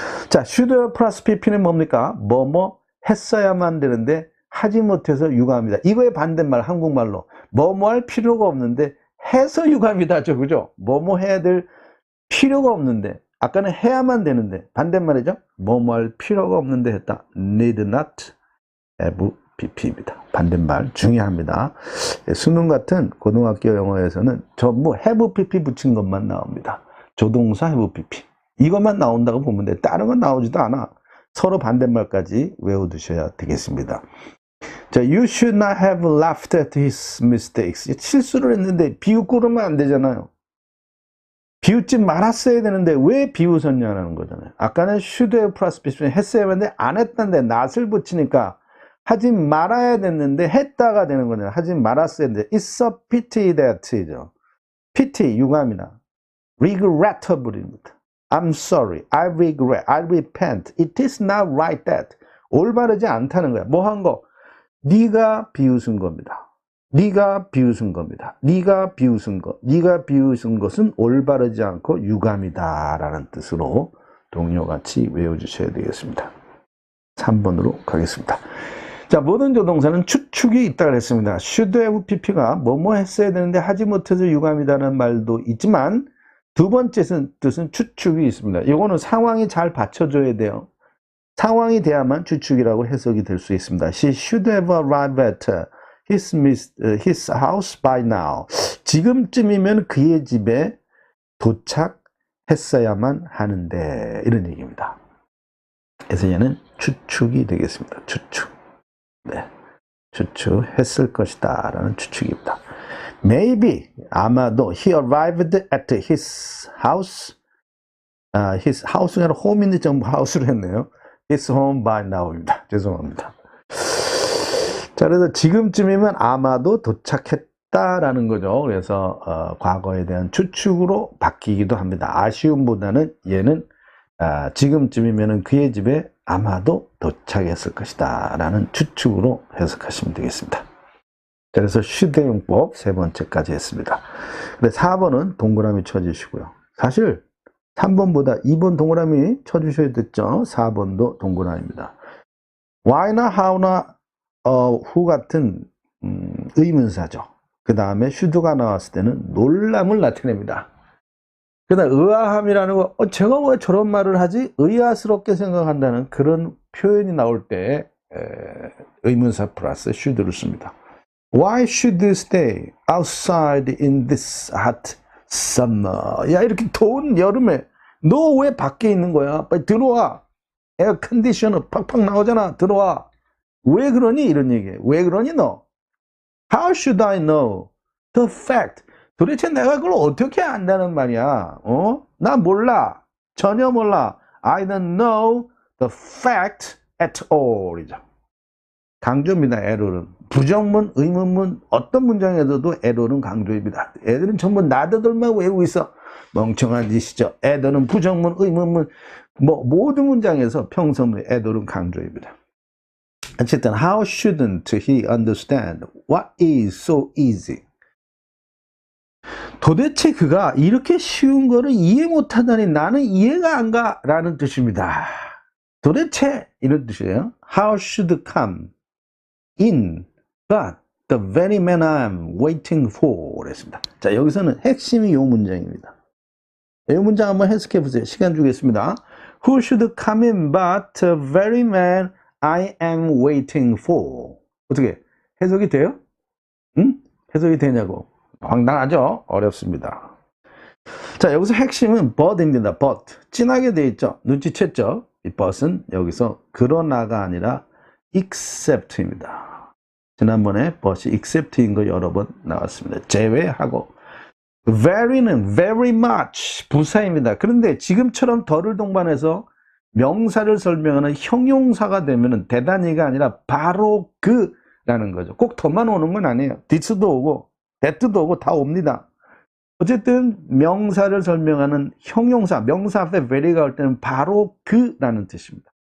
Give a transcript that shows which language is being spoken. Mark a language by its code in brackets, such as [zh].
[ko] 자, should 플러스 pp는 뭡니까? 뭐뭐 했어야만 되는데 하지 못해서 유감이다. 이거의 반대말 한국말로 뭐뭐 할 필요가 없는데 해서 유감이다죠. 그죠? 뭐뭐 해야 될 필요가 없는데 아까는 해야만 되는데 반대말이죠. 뭐뭐 할 필요가 없는데 했다. [en] need not have pp입니다. [ko] 반대말 중요합니다. 수능 같은 고등학교 영어에서는 전부 have pp 붙인 것만 나옵니다. 조동사 have pp 이것만 나온다고 보면 돼. 다른 건 나오지도 않아. 서로 반대말까지 외워두셔야 되겠습니다. 자, [en] you should not have laughed at his mistakes. [ko] 실수를 했는데 비웃고 그러면 안 되잖아요. 비웃지 말았어야 되는데 왜 비웃었냐는 거잖아요. 아까는 should have plus 했어야 했는데 안 했던데 not을 붙이니까 하지 말아야 됐는데 했다가 되는 거잖아요. 하지 말았어야 했는데 [en] it's a pity that [ko] 이죠. pity 유감이나 regrettable입니다. [en] I'm sorry, I regret, I repent. It is not right that. [ko] 올바르지 않다는 거야. 뭐 한 거? 네가 비웃은 겁니다. 네가 비웃은 겁니다. 네가 비웃은 것. 네가 비웃은 것은 올바르지 않고 유감이다 라는 뜻으로 동요같이 외워주셔야 되겠습니다. 3번으로 가겠습니다. 자, 모든 조동사는 추측이 있다고 했습니다. should have pp가 뭐뭐 했어야 되는데 하지 못해서 유감이다라는 말도 있지만 두 번째 뜻은 추측이 있습니다. 이거는 상황이 잘 받쳐줘야 돼요. 상황이 돼야만 추측이라고 해석이 될 수 있습니다. [en] She should have arrived at his house by now. [ko] 지금쯤이면 그의 집에 도착했어야만 하는데, 이런 얘기입니다. 그래서 얘는 추측이 되겠습니다. 추측. 네. 추측했을 것이다 라는 추측입니다. [en] Maybe, [ko] 아마도 [en] he arrived at his house. [ko] his house가 아니라 home인데 전부 house로 했네요. [en] his home by now입니다. [ko] 죄송합니다. 자, 그래서 지금쯤이면 아마도 도착했다라는 거죠. 그래서 과거에 대한 추측으로 바뀌기도 합니다. 아쉬움보다는 얘는 지금쯤이면 그의 집에 아마도 도착했을 것이다 라는 추측으로 해석하시면 되겠습니다. 자, 그래서 should-용법 세 번째까지 했습니다. 근데 4번은 동그라미 쳐주시고요. 사실 3번보다 2번 동그라미 쳐주셔야 됐죠. 4번도 동그라미입니다. why나 how나 who 같은 의문사죠. 그 다음에 should가 나왔을 때는 놀람을 나타냅니다. 그 다음 의아함이라는 거, 제가 왜 저런 말을 하지? 의아스럽게 생각한다는 그런 표현이 나올 때 의문사 플러스 should를 씁니다. [en] Why should you stay outside in this hot summer? [ko] 야, 이렇게 더운 여름에 너 왜 밖에 있는 거야? 빨리 들어와. 에어 컨디셔너 팍팍 나오잖아. 들어와. 왜 그러니? 이런 얘기예요. 왜 그러니 너? [en] How should I know the fact? [ko] 도대체 내가 그걸 어떻게 안다는 말이야? 나 몰라. 전혀 몰라. [en] I don't know the fact at all. [ko] 이죠. 강조입니다. 에러는. 부정문, 의문문, 어떤 문장에서도 에러는 강조입니다. 애들은 전부 나더들만 외우고 있어. 멍청한 짓이죠. 에러는 부정문, 의문문, 모든 문장에서 평서문, 에러는 강조입니다. 어쨌든 [en] how shouldn't he understand what is so easy? [ko] 도대체 그가 이렇게 쉬운 거를 이해 못하다니 나는 이해가 안 가 라는 뜻입니다. 도대체 이런 뜻이에요. [en] How should come in but the very man I'm waiting for [ko] 그랬습니다. 자, 여기서는 핵심이 이 문장입니다. 이 문장 한번 해석해 보세요. 시간 주겠습니다. [en] Who should come in but the very man I am waiting for. [ko] 어떻게 해석이 돼요? 응? 해석이 되냐고. 황당하죠? 어렵습니다. 자, 여기서 핵심은 but입니다. but. 진하게 되어 있죠? 눈치챘죠? 이 but은 여기서 그러나가 아니라 except입니다. 지난번에 but이 except인 거 여러 번 나왔습니다. 제외하고. very는 very much 부사입니다. 그런데 지금처럼 덜을 동반해서 명사를 설명하는 형용사가 되면은 대단히가 아니라 바로 그라는 거죠. 꼭 더만 오는 건 아니에요. this도 오고 that도 오고 다 옵니다. 어쨌든 명사를 설명하는 형용사, 명사 앞에 very가 올 때는 바로 그라는 뜻입니다.